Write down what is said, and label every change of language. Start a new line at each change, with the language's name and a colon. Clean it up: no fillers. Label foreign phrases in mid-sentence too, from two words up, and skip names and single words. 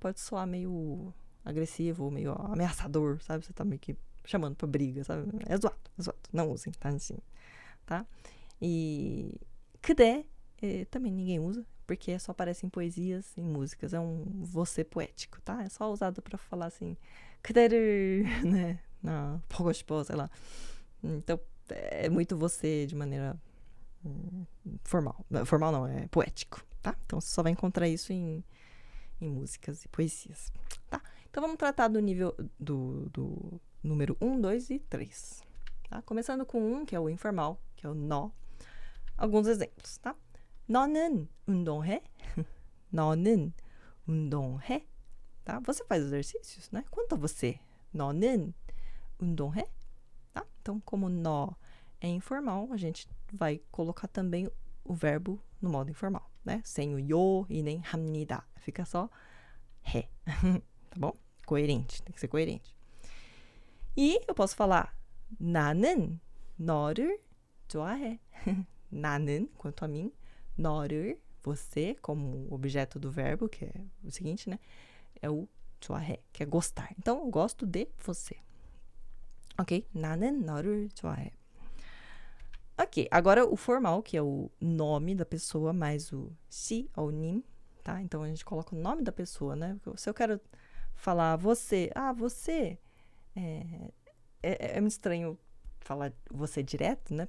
Portuguese: Pode soar meio agressivo ou meio ameaçador, sabe? Você tá meio que chamando pra briga, sabe? É zoado. Não usem, 당신, tá? E 그대 também ninguém usa, porque só aparece em poesias, em músicas. É um você poético, tá? É só usado pra falar assim,
Korean: 그대를, né? 보고 싶어,
Portuguese: sei lá. Então, é muito você de maneira formal. Formal não, é poético, tá? Então, você só vai encontrar isso em músicas e poesias, tá? Então, vamos tratar do nível do número 1, 2 e 3, tá? Começando com 1, que é o informal, que é o nó. Alguns exemplos, tá?
Korean: 너는 운동해? 너는 운동해?
Portuguese: Tá? Você faz exercícios, né? Quanto a você?
Korean: 너는 운동해?
Portuguese: Tá? Então, como nó é informal, a gente vai colocar também o verbo no modo informal, né? Sem o 요 e nem 합니다. Fica só 해. Tá bom? Coerente, tem que ser coerente. E eu posso falar
Korean: 나는 너를 좋아해. 나는,
Portuguese: quanto a mim, 너를, você, como objeto do verbo, que é o seguinte, né? É o 좋아해, que é gostar. Então, eu gosto de você.
Korean: Ok? 나는 너를 좋아해.
Portuguese: Ok, agora o formal, que é o nome da pessoa, mais o si ou 님, tá? Então, a gente coloca o nome da pessoa, né? Se eu quero falar você, você... É muito estranho falar você direto, né?